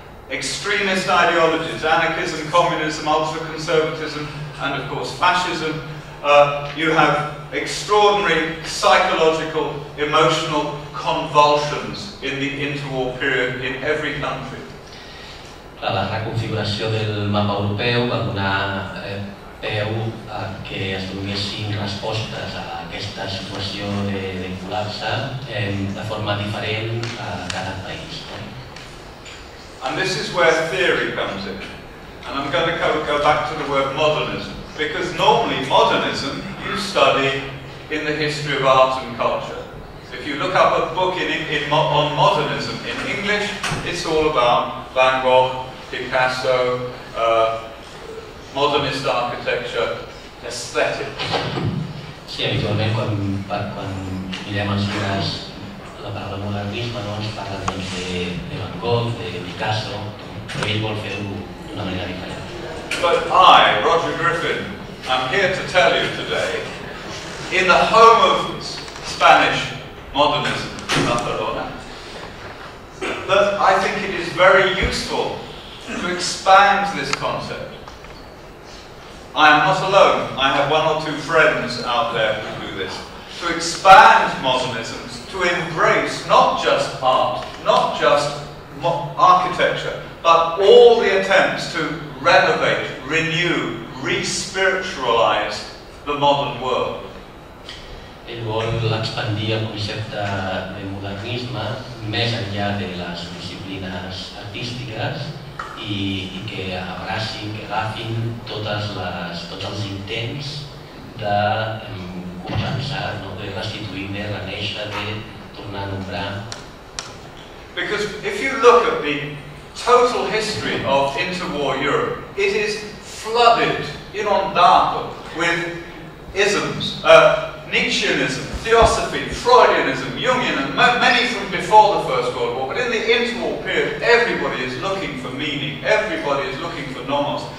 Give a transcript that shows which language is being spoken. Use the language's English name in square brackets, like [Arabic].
[English] Extremist ideologies, anarchism, communism, ultra-conservatism, and of course fascism. You have extraordinary psychological, emotional convulsions in the interwar period in every country. [Catalan] La reconfiguració del mapa europeu va donar peu a que es donessin respostes a aquesta situació de col·lapse de forma diferent a cada país. [English] And this is where theory comes in. And I'm going to go back to the word modernism, because normally modernism you study in the history of art and culture. If you look up a book on modernism in English, it's all about Van Gogh, Picasso, modernist architecture, aesthetics. [Catalan] Sí, habitualment quan mirem els llibres la paraula modernisme ens parla de Van Gogh, de Picasso, però ell vol fer-ho d'una manera diferent. [English] But I, Roger Griffin, am here to tell you today, in the home of Spanish modernism, Barcelona, that I think it is very useful to expand this concept. I am not alone. I have one or two friends out there who do this. To expand modernism, to embrace not just art, not just architecture, but all the attempts to renovate, renew, re-spiritualize the modern world. [Catalan] Ell vol expandir el concepte de modernisme més enllà de les disciplines artístiques i que abracin, que agafin tots els intents de compensar, de restituir, de renéixer, de tornar a nombrar. [English] Because if you look at the total history of interwar Europe, it is flooded, inundato, with isms, Nietzscheanism, Theosophy, Freudianism, Jungianism, many from before the First World War, but in the interwar period, everybody is looking for meaning, everybody is looking for nomos.